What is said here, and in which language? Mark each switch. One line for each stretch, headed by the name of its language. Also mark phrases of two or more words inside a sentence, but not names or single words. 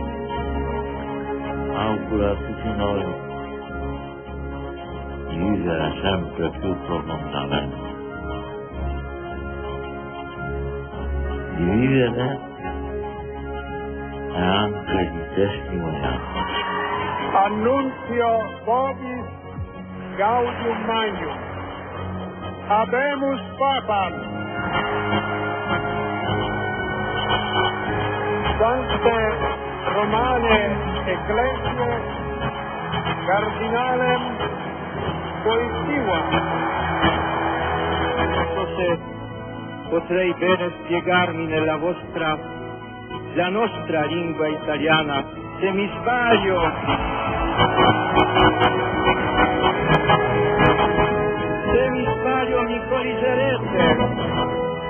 Italian: Auguro a tutti noi di vivere sempre più profondamente, di vivere e anche di testimoniare.
Latin: Annunzio vobis gaudium magnum. Habemus papam. Sancte Romane Ecclesiae Cardinalem Wojtyła.
Italian: Forse potrei bene spiegarmi nella nostra lingua italiana. Se mi sbaglio, mi corrigerete.